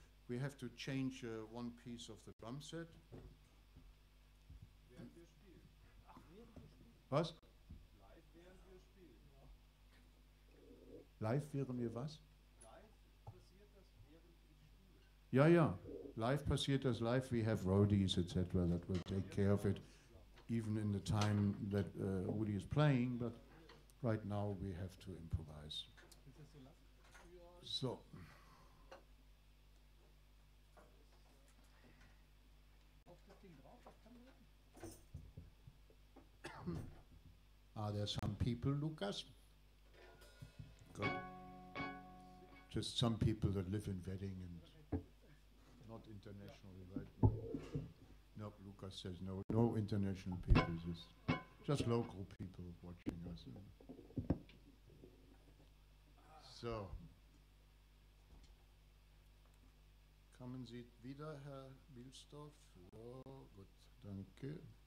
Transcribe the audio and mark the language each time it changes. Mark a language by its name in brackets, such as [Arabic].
[English] We have to change one piece of the drum set. [German] Was? Live während wir spielen. Live während wir was? Live passiert das während wir spielen. Ja, ja. Live passiert das live. [English] We have roadies, etc. That will take care of it. Even in the time that Woody is playing, but right now we have to improvise. So. Are there some people, Lucas? Good. Just some people that live in Wedding and not internationally, right? Lucas says no, no international people, just local people watching us. [German] So, kommen Sie wieder, Herr Wilsdorf? Oh, gut, danke.